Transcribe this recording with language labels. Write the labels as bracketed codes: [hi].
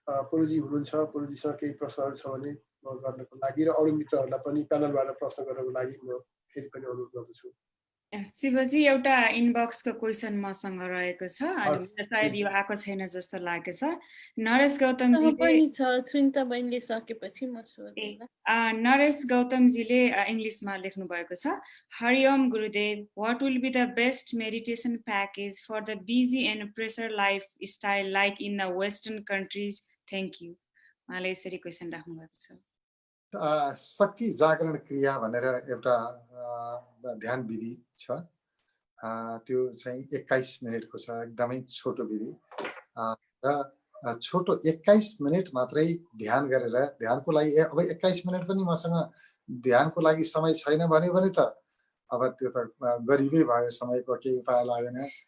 [ne] पुरुजी हुनुहुन्छ, पुरुजीसँग केही प्रश्नहरू छ भने म गर्नको लागि र अरू मित्रहरूलाई पनि प्यानलबाट प्रश्न गर्नको लागि म फेरि पनि अनुरोध गर्दछु। शिवजी एउटा इनबक्सको क्वेसन मसँग रहेको छ अनि हस्, मलाई सायद यो आएको छैन जस्तो लागेको छ। नरेश मसँग गौतमजीले पनि छ, सुनिता बहिनीले सकेपछि म सोध्छु। नरेश गौतमजीले इङ्ग्लिसमा लेख्नु भएको छ। हरिओम गुरुदेव, [en] what will be the best meditation package for the busy and pressure lifestyle like in the Western countries? Thank you. [ne] उहाँले यसरी क्वेसन राख्नु भएको छ। शक्ति जागरण क्रिया भनेर एउटा ध्यान विधि छ। त्यो चाहिँ 21 मिनेटको छ, एकदमै छोटो विधि र छोटो 21 मिनेट मात्रै ध्यान गरेर ध्यानको लागि अब 21 मिनेट पनि मसँग ध्यानको लागि समय छैन भने त अब त्यो त गरिबै भयो, समयको केही उपाय लागेन।